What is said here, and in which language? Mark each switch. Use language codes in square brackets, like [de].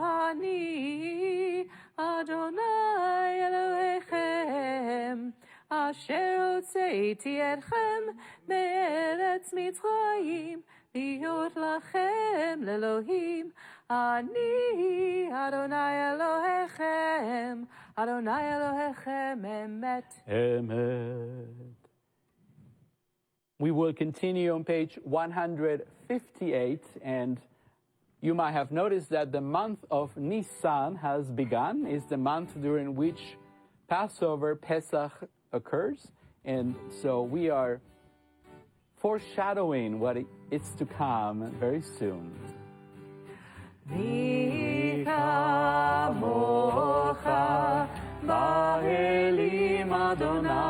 [he] אני אדוני אלוהיכם, אשר הוצאתי אתכם מארץ מצרים, להיות לכם לאלוהים. אני אדוני אלוהיכם, אדוני אלוהיכם אמת. [en] Amen. We will continue on page 158, and you might have noticed that the month of Nisan has begun. It's the month during which Passover, Pesach occurs, and so we are foreshadowing what is to come very soon. [he] מי כמוך באלים אדוני,